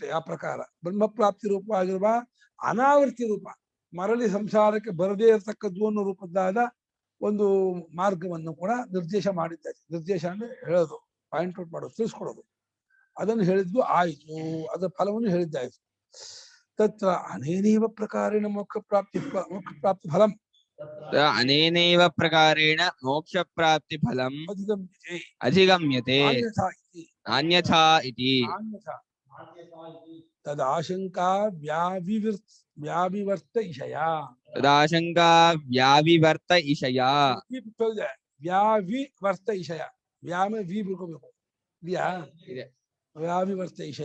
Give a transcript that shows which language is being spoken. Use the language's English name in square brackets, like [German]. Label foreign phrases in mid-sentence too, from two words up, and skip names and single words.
[Kannada] ಆ ಪ್ರಕಾರ ಬ್ರಹ್ಮಪ್ರಾಪ್ತಿ ರೂಪ ಆಗಿರುವ ಅನಾವೃತ್ತಿ ರೂಪ, ಮರಳಿ ಸಂಸಾರಕ್ಕೆ ಬರದೇ ಇರತಕ್ಕದ್ದು ಅನ್ನೋ ರೂಪದ್ದಾದ ಒಂದು ಮಾರ್ಗವನ್ನು ಕೂಡ ನಿರ್ದೇಶ ಮಾಡಿದ್ದಾರೆ. ನಿರ್ದೇಶ ಅಂದ್ರೆ ಹೇಳೋದು, [English] point out [Kannada] ಮಾಡೋದು, ತಿಳಿಸ್ಕೊಡೋದು. ಅದನ್ನು ಹೇಳಿದ್ದು ಆಯ್ತು, ಅದರ ಫಲವನ್ನು ಹೇಳಿದ್ದಾಯ್ತು. [Sanskrit] ತತ್ರ ಅನೇನೈವ ಪ್ರಕಾರೇಣ ಮೋಕ್ಷ ಪ್ರಾಪ್ತಿ ಫಲಂ ಅನೇನೈವ ಪ್ರಕಾರೇಣ ಮೋಕ್ಷ ಪ್ರಾಪ್ತಿ ಫಲಂ ಅಧಿಗಮ್ಯತೆ ಅನ್ಯಥಾ ಇತಿ ತದಾಶಂಕಾ ವ್ಯಾವಿವರ್ತ ಇಷಯ. ವ್ಯಾವಿವರ್ತ ಇಷಯ, ವ್ಯಾಮ ವಿ ಬಿಡ್ಕೋಬೇಕು, ವ್ಯಾವಿವರ್ತ ಇಷಯ.